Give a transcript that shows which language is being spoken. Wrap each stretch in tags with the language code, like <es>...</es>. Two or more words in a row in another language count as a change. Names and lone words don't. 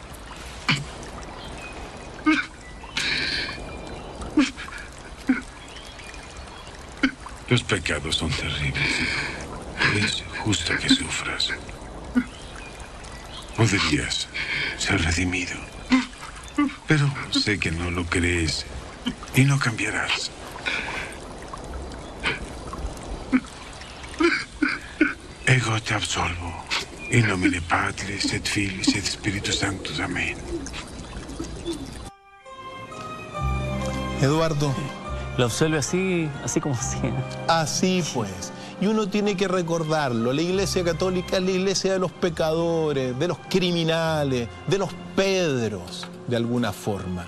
<es>Los pecados son terribles. Es justo que sufras. Podrías ser redimido. Pero sé que no lo crees y no cambiarás.</es> <la>Ego te absolvo. In nomine Patris et Filis et Spiritus Sanctus.</la> <es>Amén. Eduardo. Lo absuelve así como así. Así pues. Y uno tiene que recordarlo. La Iglesia Católica es la iglesia de los pecadores, de los criminales, de los Pedros, de alguna forma.</es>